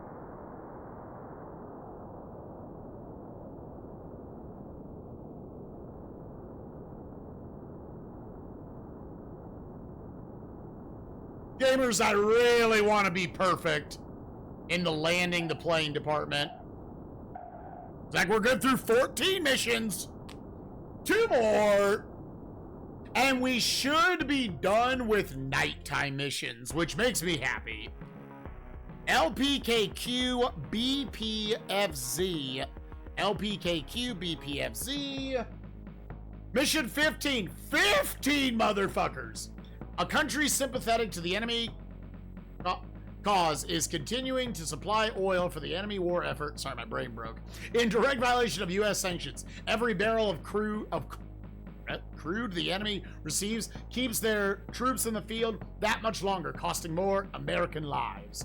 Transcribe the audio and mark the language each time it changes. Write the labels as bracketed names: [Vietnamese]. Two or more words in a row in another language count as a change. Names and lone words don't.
[English] Gamers that really want to be perfect in the landing the plane department. It's like we're good through 14 missions. 2 more. And we should be done with nighttime missions, which makes me happy. LPKQ BPFZ. LPKQ BPFZ. Mission 15. 15 motherfuckers. A country sympathetic to the enemy cause is continuing to supply oil for the enemy war effort. Sorry, my brain broke. In direct violation of U.S. sanctions. Every barrel of crude the enemy receives keeps their troops in the field that much longer, costing more American lives.